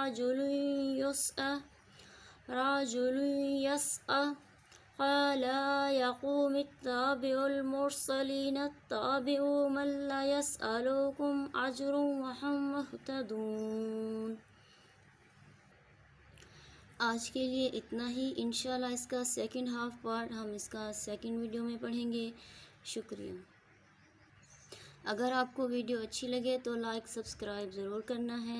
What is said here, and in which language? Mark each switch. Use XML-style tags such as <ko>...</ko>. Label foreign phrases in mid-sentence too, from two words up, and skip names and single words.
<ar>رجل يسعى قال يا قوم اتبعوا المرسلين اتبعوا من لا يسألكم أجرا وهم مهتدون.</ar> <hi>आज के लिए इतना ही। इंशाल्लाह इसका</hi> <en>second half part</en> <hi>हम इसका</hi> <en>second video</en> <hi>में पढ़ेंगे। शुक्रिया। अगर आपको वीडियो अच्छी लगे तो</hi> <en>like subscribe</en> <hi>ज़रूर करना है।</hi>